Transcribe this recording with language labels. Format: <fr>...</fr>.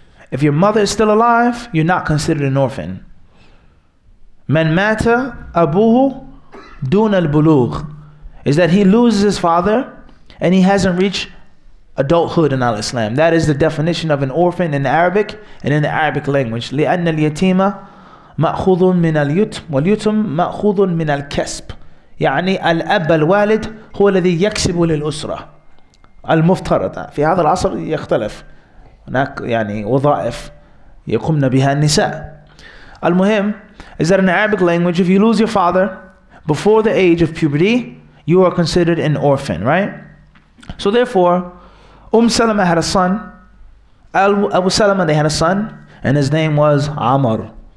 <en>If your mother is still alive, you're not considered an orphan.</en> <ar>Man mata abuhu dun al-bulugh,</ar> <en>is that he loses his father and he hasn't reached adulthood in al-Islam. That is the definition of an orphan in Arabic and in the Arabic language.</en> <ar>لأن اليتيم مأخوذ من اليتم واليتم مأخوذ من الكسب. يعني الأب الوالد هو الذي يكسب للأسرة. المفترض في هذا العصر يختلف. هناك يعني وظائف يقومن بها النساء. المهم</ar> <en>is that in the Arabic language, if you lose your father before the age of puberty, you are considered an orphan, right? So therefore, Salama had a son. Abu Salama, they had a son, and his name was Amr.</en>